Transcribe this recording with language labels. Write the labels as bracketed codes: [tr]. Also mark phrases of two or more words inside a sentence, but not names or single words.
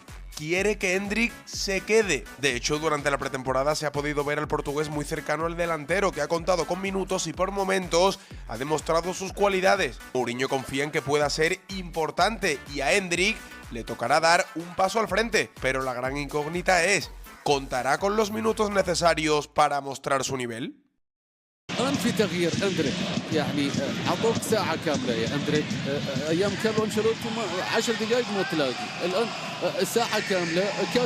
[es] Quiere que Endrick se quede. De hecho, durante la pretemporada se ha podido ver al portugués muy cercano al delantero, que ha contado con minutos y por momentos ha demostrado sus cualidades. Mourinho confía en que pueda ser importante y a Endrick le tocará dar un paso al frente, pero la gran incógnita es: ¿contará con los minutos necesarios para mostrar su nivel? [ar] الآن في تغيير أندريك، يعني أعطوك ساعة كاملة يا أندريك. أيام كارلو أنشيلوتي 10 دقائق ما تلاقي، الآن ساعة كاملة.